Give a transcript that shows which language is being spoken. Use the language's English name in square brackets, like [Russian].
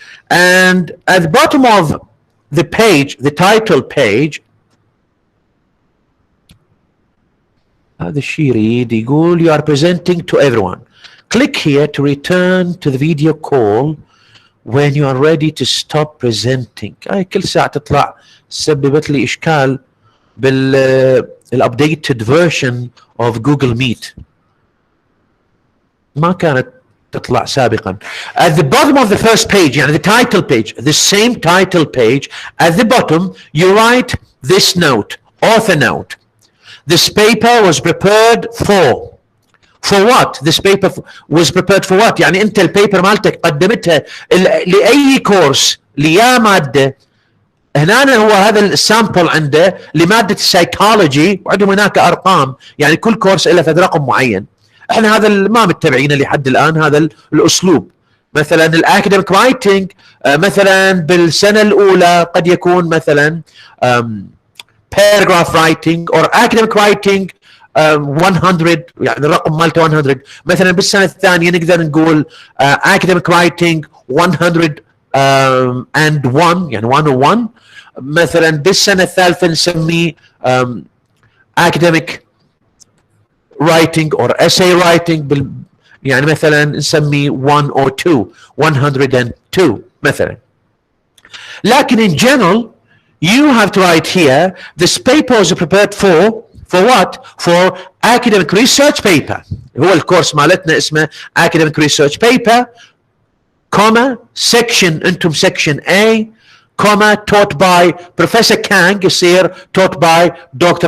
[English] And at the bottom of the page, the title page, [Arabic] هذا الشيء يريد يقول [English] you are presenting to everyone. Click here to return to the video call when you are ready to stop presenting. [Arabic] هاي كل ساعة تطلع سببت لي إشكال بال [English] updated version of Google Meet. [Arabic] ما كانت تطلع سابقا. [English] At the bottom of the first page, يعني the title page, the same title page, at the bottom you write this note, author note. This paper was prepared for what? This paper was prepared for what? [Arabic] يعني انت البيبر مالتك قدمتها لأي كورس ليا مادة. هنا هو هذا السامبل عنده لمادة السايكولوجي، وعندهم هناك أرقام، يعني كل كورس له فد رقم معين. احنا هذا ما متبعينه لحد الان، هذا الاسلوب. مثلا الاكاديميك رايتنج مثلا بالسنه الاولى قد يكون مثلا [English] paragraph writing or academic writing [Arabic] 100، يعني الرقم مالته 100. مثلا بالسنه الثانيه نقدر نقول academic writing 101، يعني 101. مثلا بالسنه الثالثه نسميه [English] academic writing or essay writing [Arabic] يعني مثلا نسميه 102 مثلا. [English] لكن in general you have to write here this paper was prepared for what? For academic research paper. [Arabic] هو الكورس مالتنا اسمه [English] academic research paper, comma section انتم section A, comma taught by Professor Kang يصير taught by Dr.